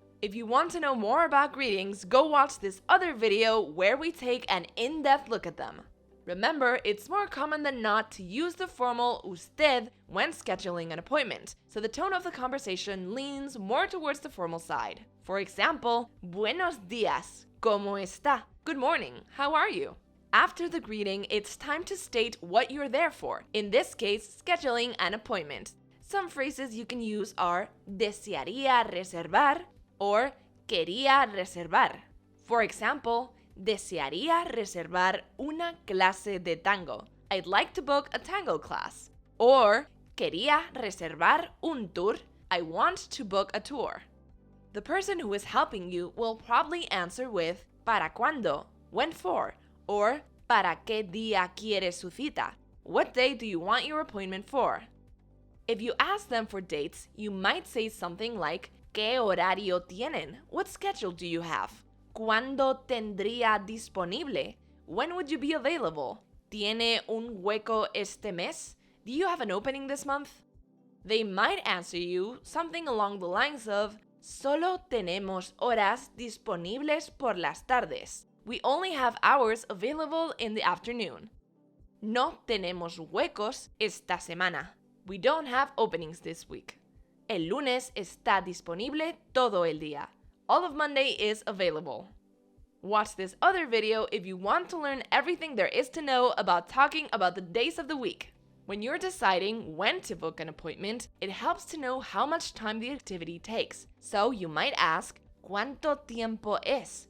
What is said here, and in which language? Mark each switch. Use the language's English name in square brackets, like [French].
[English] If you want to know more about greetings, go watch this other video where we take an in-depth look at them. Remember, it's more common than not to use the formal usted when scheduling an appointment, so the tone of the conversation leans more towards the formal side. For example, [Spanish] buenos días, ¿cómo está? [English] Good morning, how are you? After the greeting, it's time to state what you're there for, in this case, scheduling an appointment. Some phrases you can use are [Spanish] desearía reservar [English] or [Spanish] quería reservar. [English] For example, [Spanish] desearía reservar una clase de tango. [English] I'd like to book a tango class. Or, [Spanish] quería reservar un tour. [English] I want to book a tour. The person who is helping you will probably answer with [Spanish] ¿para cuándo? [English] When for? Or [Spanish] ¿para qué día quiere su cita? [English] What day do you want your appointment for? If you ask them for dates, you might say something like [Spanish] ¿qué horario tienen? [English] What schedule do you have? [Spanish] ¿Cuándo tendría disponible? [English] When would you be available? [Spanish] ¿Tiene un hueco este mes? [English] Do you have an opening this month? They might answer you something along the lines of [Spanish] Solo tenemos horas disponibles por las tardes. [English] We only have hours available in the afternoon. [Spanish] No tenemos huecos esta semana. [English] We don't have openings this week. [Spanish] El lunes está disponible todo el día. [English] All of Monday is available. Watch this other video if you want to learn everything there is to know about talking about the days of the week. When you're deciding when to book an appointment, it helps to know how much time the activity takes. So you might ask, [Spanish] ¿Cuánto tiempo es?